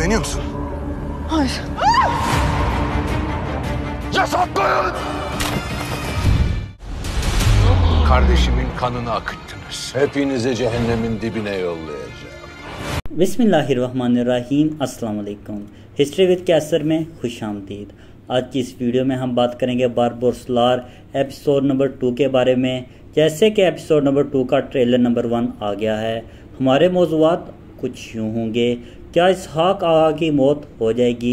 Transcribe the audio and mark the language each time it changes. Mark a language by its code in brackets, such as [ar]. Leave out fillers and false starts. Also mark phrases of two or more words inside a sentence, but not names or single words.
[tr] güveniyor musun? Hayır. Yasaklayın! Kardeşimin kanını akıttınız. Hepinizi cehennemin dibine yollayacağım. [ar] بسم الله الرحمن الرحيم السلام عليكم. [hi] हिस्ट्री विद कैसर में खुश आमदीद। आज की इस वीडियो में हम बात करेंगे बारबोरसलार एपिसोड नंबर 2 के बारे में। जैसे कि एपिसोड नंबर 2 का ट्रेलर नंबर 1 आ गया है। हमारे मौज़ूआत कुछ यूँ होंगे। क्या इसहाक आगा की मौत हो जाएगी?